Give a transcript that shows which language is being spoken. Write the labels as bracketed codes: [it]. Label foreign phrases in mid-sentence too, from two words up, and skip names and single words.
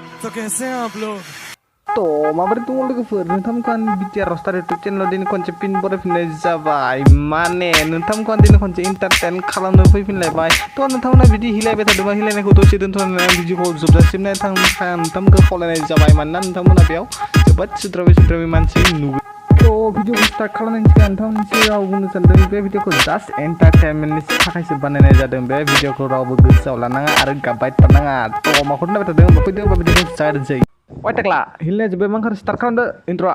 [hi] तो कैसे हैं आप लोग? [brx] तो माबोरै दङ लोगोफोर नोंथांमोनखौ आं बिटिआर रस्टार इउटुब चेनेलाव दिनै खनसे पिन बरायफिननाय जाबाय माने नोंथांमोनखौ आं दिनै खनसे इन्टारटेन खालामनो फैफिनलायबाय थ' नोंथांमोना बिदि हिलायबाय थादोंबा हिलायनायखौ दसे दोनथ'नानै आं भिडिअखौ जोबजासिम नायनो थाखाय नोंथांमोनखौ खावलायनाय जाबाय मानोना नोंथांमोना बेयाव जोबोद सुद्राबै मानसि नुगोन थ' भिडिअखौ स्टार्ट खालामनायनि सिगां नोंथांमोननि सिगाङाव बुंनो सानदों बे भिडिअखौ जास्ट एन्टारटेनमेन्टनि थाखायसो बानायनाय जादों बे भिडिअखौ रावबो गोसोआव लानाङा आरो गाबबाय थानाङा थ' माखौ नायबाय थादों होनबा फैदो होनबा भिडिअखौ जागायनोसै ओइ टेक्ला हिलनाया जोब्बाय मांखार स्टार्ट खालामदो इन्ट्र'आ